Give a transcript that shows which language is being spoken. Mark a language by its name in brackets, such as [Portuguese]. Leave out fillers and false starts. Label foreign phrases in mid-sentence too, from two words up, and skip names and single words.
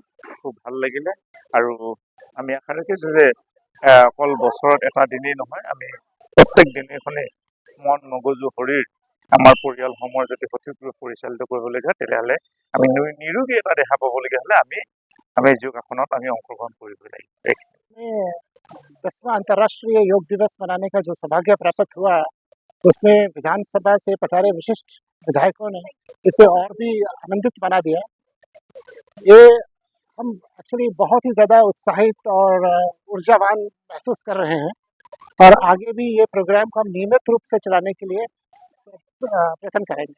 [Assamese] খুব ভাল লাগিলে আৰু আমি আশা ৰাখিছোঁ যে অকল বছৰত এটা দিনেই নহয়, আমি প্ৰত্যেক দিনেখনেই মন মগজু শৰীৰ আমাৰ পৰিয়ালসমূহৰ যদি সঠিকভাৱে পৰিচালিত কৰিবলগীয়া তেতিয়াহ'লে আমি নিৰোগী এটা দেখা পাবলগীয়া হ'লে আমি যোগাসনত আমি অংশগ্ৰহণ কৰিবই লাগিব। [Hindi] 10वां अंतर्राष्ट्रीय योग दिवस मनाने का जो सौभाग्य प्राप्त हुआ, उसमें विधानसभा से पधारे विशिष्ट विधायकों ने इसे और भी आनंदित बना दिया। ये हम एक्चुअली बहुत ही ज़्यादा उत्साहित और ऊर्जावान महसूस कर रहे हैं और आगे भी ये प्रोग्राम को हम नियमित रूप से चलाने के लिए प्रयत्न करेंगे।